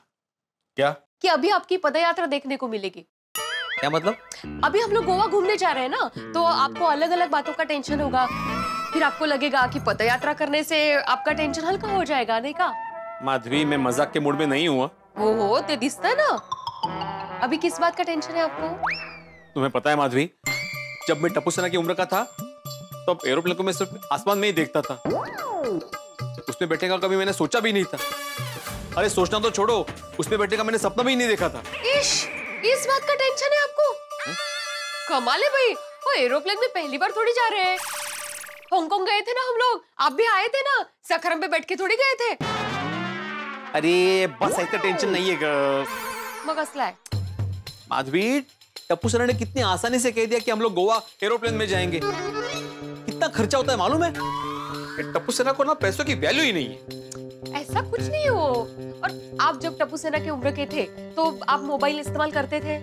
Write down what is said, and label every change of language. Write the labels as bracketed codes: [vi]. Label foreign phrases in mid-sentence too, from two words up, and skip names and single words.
[hi] क्या कि अभी आपकी पदयात्रा देखने को मिलेगी। क्या मतलब? अभी हम लोग गोवा घूमने जा रहे हैं ना, तो आपको अलग अलग बातों का टेंशन होगा। फिर आपको लगेगा कि पदयात्रा करने से आपका टेंशन हल्का हो जाएगा, नहीं का? माधवी, मैं मजाक के मूड में नहीं हुआ। ओहो, [mr] ते दिसता [hi] है ना। अभी किस बात का टेंशन है आपको? तुम्हें पता है माधवी, जब मैं टप्पू सेना की उम्र का था तब एरोप्लेन को मैं सिर्फ आसमान में ही देखता था। उसमें बैठने का कभी मैंने सोचा भी नहीं था। अरे सोचना तो छोड़ो, उसमें बैठने का मैंने सपना भी नहीं देखा था। इस बात का टेंशन है आपको? कमाल है भाई, वो एरोप्लेन में पहली बार थोड़ी जा रहे हैं। हांगकांग गए थे ना हम लोग, आप भी आए थे ना, सखरम पे बैठ के थोड़ी गए थे। अरे बस ऐसा टेंशन नहीं है [mr] मग असला है। [hi] माधवी, टप्पू सेना ने कितनी आसानी से कह दिया कि हम लोग गोवा एरोप्लेन में जाएंगे। कितना खर्चा होता है मालूम है? टप्पू सेना को ना पैसों की वैल्यू ही नहीं है। ऐसा कुछ नहीं हो। और आप जब टप्पू सेना की उम्र के थे तो आप मोबाइल इस्तेमाल करते थे?